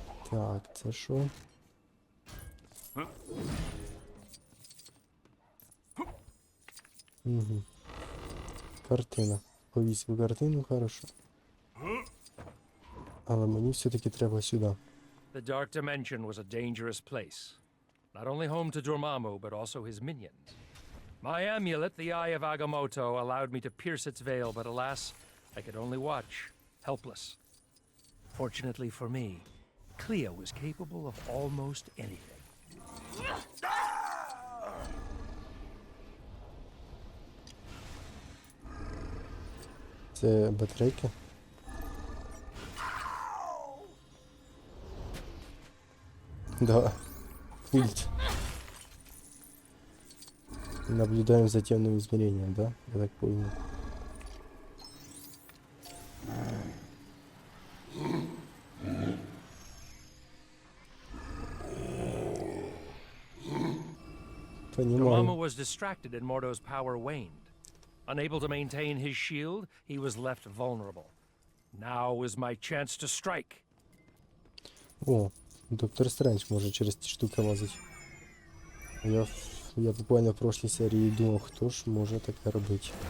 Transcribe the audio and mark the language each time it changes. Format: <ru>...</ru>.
<uk>Так, це що? Угу. Картина. Повісив картину, хорошо. Але мені все-таки треба сюди.</uk> <en>The Dark Dimension was a dangerous place. Not only home to Dormammu, but also his minions. My amulet, the Eye of Agamotto, allowed me to pierce its veil, but alas, I could only watch, helpless. Fortunately for me, Clea was capable of almost anything.</en> <uk>Це батарейки?</uk> <ru>Да. Пульт. Наблюдаем за темным измерением, да? Я так понял. Понимаю.</ru> <en>Dormammu was distracted and Mordo's power waned. Unable to maintain his shield, he was left vulnerable. Now is my chance to strike.</en> <uk>О, Доктор Стрендж може через ті штуки лазити. Я буквально в прошлій серії думав, хто ж може таке робити.</uk>